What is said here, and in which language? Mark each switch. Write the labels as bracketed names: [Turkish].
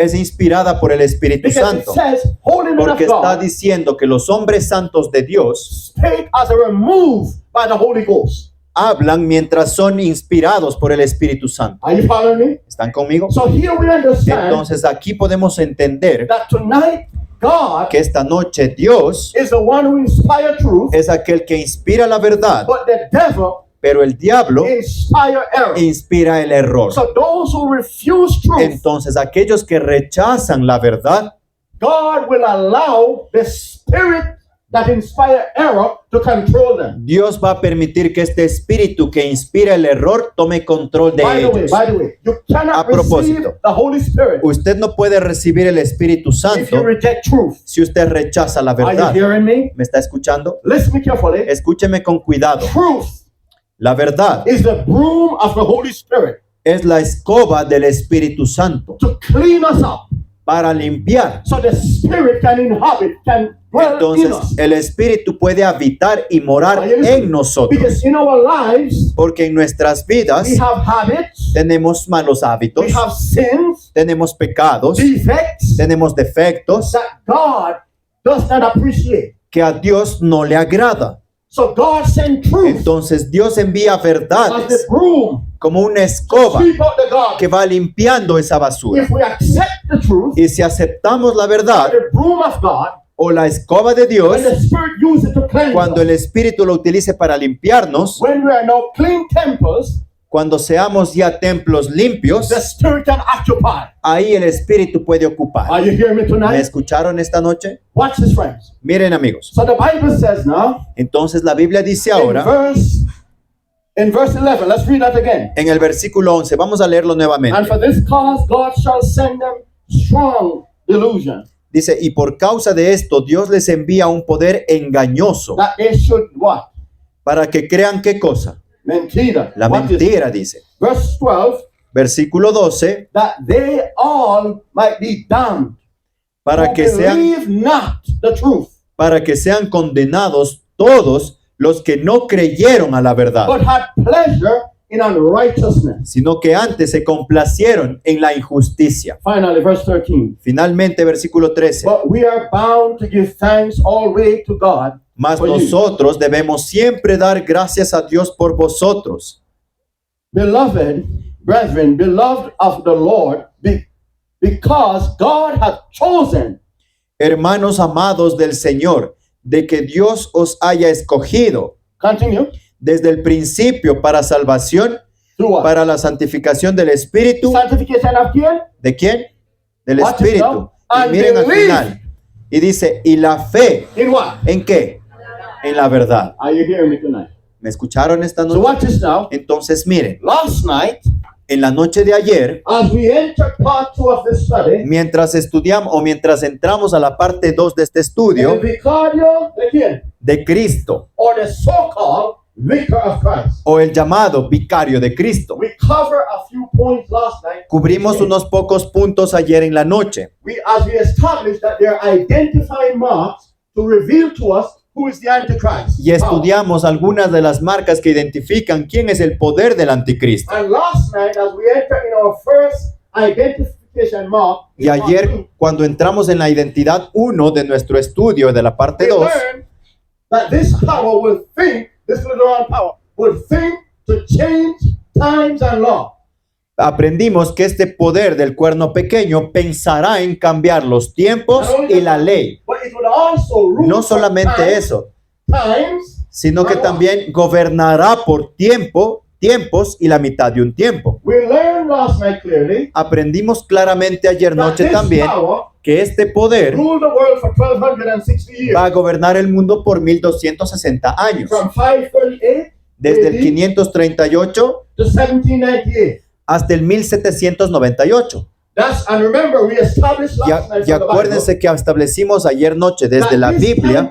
[Spanish] es inspirada por el Espíritu [English] Because it [Spanish] Santo, [English] says, holy men of [Spanish] porque está [English] God [Spanish] diciendo que los hombres santos de Dios [English] spake as they were moved by the Holy Ghost. [Spanish] hablan mientras son inspirados por el Espíritu Santo. [English] Are you following me? [Spanish] ¿Están conmigo? [English] So here we understand [Spanish] Entonces aquí podemos entender [English] that tonight God [Spanish] que esta noche Dios [English] is the one who inspired truth, [Spanish] es aquel que inspira la verdad, [English] but the devil [Spanish] pero el diablo [English] inspire error. [Spanish] inspira el error. [English] So those who refuse truth, [Spanish] Entonces aquellos que rechazan la verdad, [English] God will allow the spirit that inspire error to control them. [Spanish] Dios va a permitir que este espíritu que inspira el error tome control de [English] By [Spanish] ellos. [English] the way, you [Spanish] A [English] cannot receive [Spanish] propósito. [English] the Holy Spirit [Spanish] Usted no puede recibir el Espíritu [English] if you [Spanish] Santo [English] reject truth. [Spanish] si usted rechaza la [English] Are [Spanish] verdad. [English] you hearing me? [Spanish] ¿Me está escuchando? [English] Listen carefully. [Spanish] Escúcheme con cuidado. [English] Truth [Spanish] La verdad [English] is the broom of the Holy Spirit [Spanish] es la escoba del Espíritu Santo [English] to clean us up [Spanish] para limpiar. [English] so the Spirit can inhabit, can dwell in [Spanish] Entonces [English] us. [Spanish] el Espíritu puede habitar y morar en nosotros. [English] Because in our lives, [Spanish] Porque en nuestras vidas [English] we have habits, [Spanish] tenemos malos hábitos, [English] we have sins, [Spanish] tenemos pecados, [English] defects [Spanish] tenemos defectos [English] that God does not appreciate. [Spanish] que a Dios no le agrada. [English] So God sent truth [Spanish] Entonces Dios envía [English] as the [Spanish] verdades [English] broom, [Spanish] como una escoba [English] sweep out the garbage. [Spanish] que va limpiando esa basura. [English] If we accept the truth, [Spanish] Y si aceptamos la verdad [English] the broom of God, [Spanish] o la escoba de Dios, [English] when the Spirit uses it to cleanse [Spanish] cuando el [English] us, [Spanish] Espíritu lo utilice para limpiarnos, [English] when we are now clean temples, [Spanish] cuando seamos ya templos limpios, [English] the Spirit can occupy. [Spanish] ahí el Espíritu puede ocupar. [English] Are you hearing me [Spanish] ¿Me [English] tonight? [Spanish] escucharon esta noche? [English] Watch this, friends. [Spanish] Miren, amigos. [English] So the Bible says now, [Spanish] Entonces la Biblia dice ahora, [English] in verse 11, let's read that again. [Spanish] en el versículo 11, vamos a leerlo nuevamente. [English] And for this cause God shall send them strong delusion, [Spanish] Dice, y por causa de esto Dios les envía un poder engañoso [English] that they should what? [Spanish] para que crean qué cosa. Mentira. La [English] What is- [Spanish] mentira, dice. [English] Verse 12, [Spanish] Versículo 12, [English] that they all might be damned. [Spanish] para [English] who [Spanish] que sean, [English] believe not the truth, [Spanish] para que sean condenados todos los que no creyeron a la verdad, [English] but had pleasure in unrighteousness. [Spanish] sino que antes se complacieron en la injusticia. [English] Finally, verse 13. [Spanish] Finalmente, versículo 13, [English] But we are bound to give thanks always to God. [Spanish] mas [English] for you, [Spanish] nosotros debemos siempre dar gracias a Dios por vosotros, [English] beloved brethren, beloved of the Lord, because God hath chosen [Spanish] hermanos amados del Señor, de que Dios os haya escogido [English] continue [Spanish] desde el principio para salvación, [English] through what? [Spanish] para la santificación del Espíritu. [English] Sanctification of [Spanish] quién? ¿De quién? Del [English] Watch it [Spanish] Espíritu. [English] now. [Spanish] Y [English] And [Spanish] miren al [English] believe. [Spanish] final. Y dice, y la fe, [English] In what? [Spanish] ¿en qué? En la verdad. [English] Are you hearing me tonight? [Spanish] ¿Me escucharon esta [English] So [Spanish] noche? [English] watch this now. [Spanish] Entonces miren, [English] Last night [Spanish] En la noche de ayer, [English] as we enter part 2 of this study, [Spanish] mientras estudiamos o mientras entramos a la parte 2 de este el estudio vicario de quién? de Cristo [English] Or the so-called vicar of Christ. [Spanish] o el llamado vicario de Cristo, [English] We cover a few points last night. [Spanish] cubrimos unos pocos puntos ayer en la noche. [English] As we established that there are identifying marks to reveal to us who is the Antichrist. [Spanish] Y estudiamos algunas de las marcas que identifican quién es el poder del anticristo. [English] And last night, as we enter in our first identification mark, [Spanish] Y ayer, cuando entramos en la identidad 1 de nuestro estudio de la parte [English] we learned that this power will think, this little power will think to change times and law. [Spanish] aprendimos que este poder del cuerno pequeño pensará en cambiar los tiempos y la ley. [English] But it will also rule [Spanish] No solamente [English] for [Spanish] eso, [English] times, [Spanish] sino que también gobernará por tiempos y la mitad de un tiempo. [English] we learned last night clearly [Spanish] Aprendimos claramente ayer [English] that [Spanish] noche [English] this [Spanish] también [English] power [Spanish] que este poder [English] ruled the world for 1260 years. [Spanish] va a gobernar el mundo por 1260 años, [English] From 538 [Spanish] desde el [English] AD [Spanish] 538 [English] to 1798. [Spanish] hasta el 1798. [English] And remember, we established last night [Spanish] Y [English] from the [Spanish] acuérdense que establecimos ayer noche [English] Bible [Spanish] desde la [English] that this [Spanish] Biblia